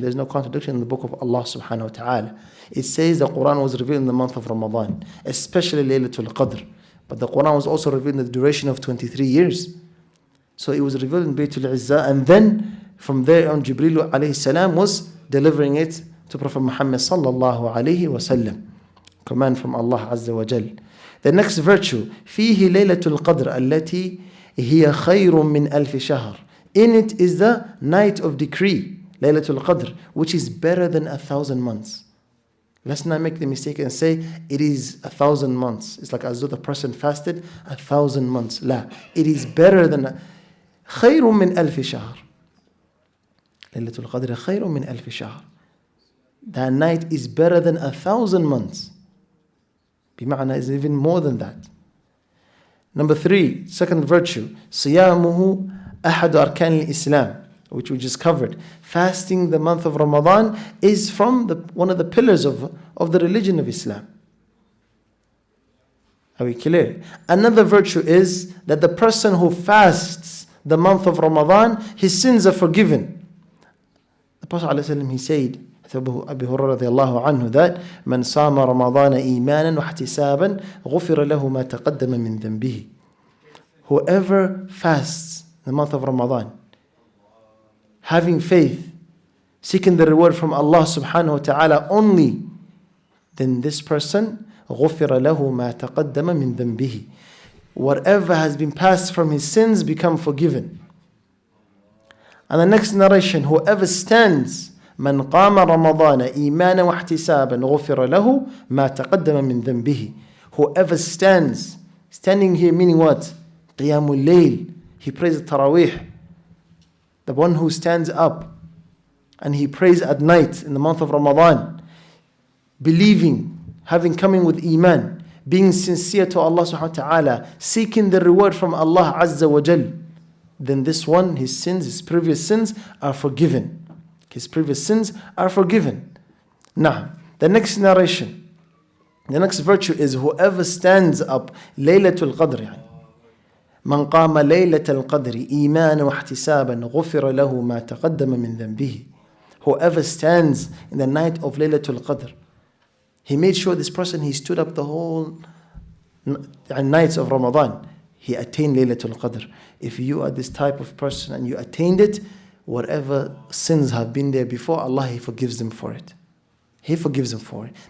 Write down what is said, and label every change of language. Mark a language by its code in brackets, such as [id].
[en] There's no contradiction in the book of Allah subhanahu wa ta'ala. It says the Quran was revealed in the month of Ramadan, especially Laylatul Qadr. But the Quran was also revealed in the duration of 23 years. So it was revealed in Baytul Izzah, and then from there on Jibreel alayhi salam was delivering it to Prophet Muhammad sallallahu alayhi wa sallam. Command from Allah Azza wa Jal. The next virtue, [ar] فيه ليلة القدر التي هي خير من ألف شهر. [en] In it is the night of decree, Laylatul Qadr, which is better than 1,000 months. Let's not make the mistake and say it is 1,000 months. It's like as though the person fasted 1,000 months. [ar] لا, [en] it is better than [ar] خير من ألف شهر. Laylatul Qadr خير من ألف شهر. [en] That night is better than 1,000 months. [ar] بمعنى [en] is even more than that. Number 3, second virtue, [ar] صيامه أحد أركان الإسلام, [en] which we just covered. Fasting the month of Ramadan is from one of the pillars of the religion of Islam. Are we clear? Another virtue is that the person who fasts the month of Ramadan, his sins are forgiven. The Prophet ﷺ, he said, Abu Hurairah radiallahu anhu, that [ar] من صام رمضان إيمانا واحتسابا غفر له ما تقدم من ذنبه. [en] whoever fasts the month of Ramadan, having faith, seeking the reward from Allah subhanahu wa ta'ala only, then this person, [ar] غُفِرَ لَهُ مَا تَقَدَّمَ مِنْ ذَنْبِهِ, [en] whatever has been passed from his sins become forgiven. And the next narration, whoever stands, [ar] مَنْ قَامَ رَمَضَانَ إِيمَانًا وَاحْتِسَابًا غُفِرَ لَهُ مَا تَقَدَّمَ مِنْ ذَنْبِهِ. [en] Whoever stands, standing here meaning what? Qiyamul Layl. He prays the Taraweeh. The one who stands up and he prays at night in the month of Ramadan, believing, having coming with Iman, being sincere to Allah subhanahu wa ta'ala, seeking the reward from Allah Azza wa Jal, then this one, his sins, his previous sins are forgiven. His previous sins are forgiven. Now, the next narration, the next virtue is whoever stands up Laylatul Qadr. [ar] من قام ليلة القدر إيمانا واحتسابا غفر له ما تقدم من ذنبه. [en] Whoever stands in the night of Laylatul Qadr, he made sure this person, he stood up the whole nights of Ramadan. He attained Laylatul Qadr. If you are this type of person and you attained it, whatever sins have been there before, Allah, He forgives them for it. He forgives them for it.